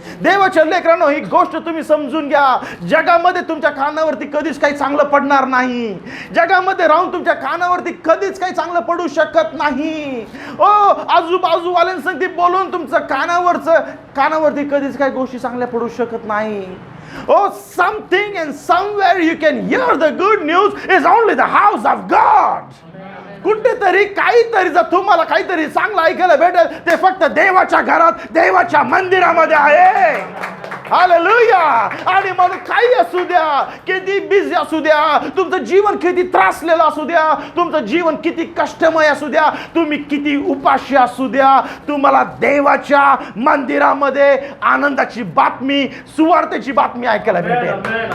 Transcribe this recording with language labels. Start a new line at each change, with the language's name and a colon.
Marathi: देवाच्या लेकरांनो, ही गोष्ट तुम्ही समजून घ्या. जगामध्ये तुमच्या कानावरती कधीच काही चांगलं पडणार नाही. जगामध्ये राहून तुमच्या कानावरती कधीच काही चांगलं पडू शकत नाही. ओ, आजूबाजूवाल्यांसाठी बोलून तुमचं कानावरती कधीच काही गोष्टी चांगल्या पडू शकत नाही.
English: Oh, something and somewhere you can hear the good news is only the house of God.
Marathi: कुठेतरी काहीतरी जर तुम्हाला काहीतरी चांगलं ऐकायला भेटेल, ते फक्त देवाच्या घरात, देवाच्या मंदिरामध्ये आहे. हालेलुया. आणि म्हणून काही असू द्या, किती बिझी असू द्या, तुमचं जीवन किती त्रासलेलं असू द्या, तुमचं जीवन किती कष्टमय असू द्या, तुम्ही किती उपाशी असू द्या, तुम्हाला देवाच्या मंदिरामध्ये आनंदाची बातमी, सुवार्तेची बातमी ऐकायला भेटेल.